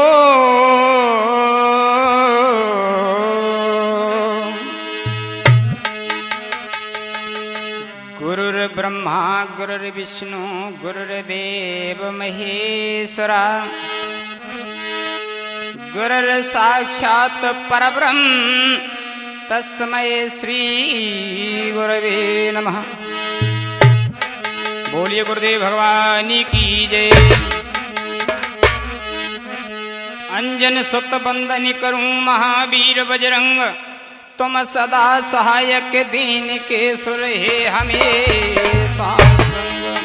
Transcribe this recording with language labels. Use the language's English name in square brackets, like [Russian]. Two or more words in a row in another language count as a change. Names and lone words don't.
[Sanskrit] गुरुर्ब्रह्मा गुरुर्विष्णु गुरुर्देव महेश्वरा गुरुर्साक्षात् परब्रह्म तस्मै श्री गुरवे नमः। [Hindi] बोलिए गुरुदेव भगवान की जय। अंजन सुत बंदन करूं महावीर बजरंग, तुम सदा सहायक दीन के सुर हे हमेशा संग।